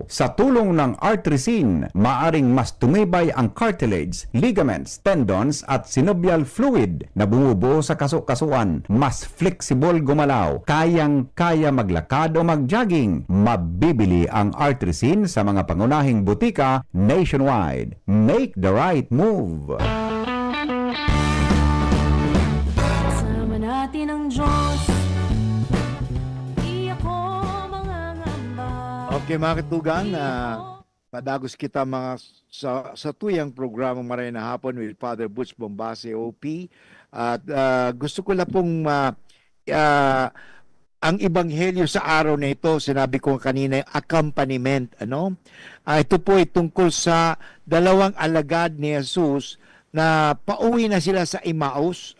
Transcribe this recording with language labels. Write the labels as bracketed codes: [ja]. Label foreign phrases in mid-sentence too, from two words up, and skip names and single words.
[tl] Sa tulong ng artrisin, maaring mas tumibay ang cartilage, ligaments, tendons at [en] synovial fluid [tl] na bumubuo sa kasukasuan, mas flexible gumalaw, kayang-kaya maglakad o mag-jogging. Mabibili ang artrisin sa mga pangunahing butika nationwide. [en] Make the right move. [tl] Kasama natin ang Diyos. Di ako mangangamba. [bik] Okay mga katugang, padagos kita mga sa tuyang programa Maray na Hapon with Father Butch Bombase, OP. [tl] At gusto ko lang pong ang ebanghelyo sa araw na ito, sinabi ko kanina, yung accompaniment. Ito po ay tungkol sa dalawang alagad ni Jesus na pauwi na sila sa Emmaus.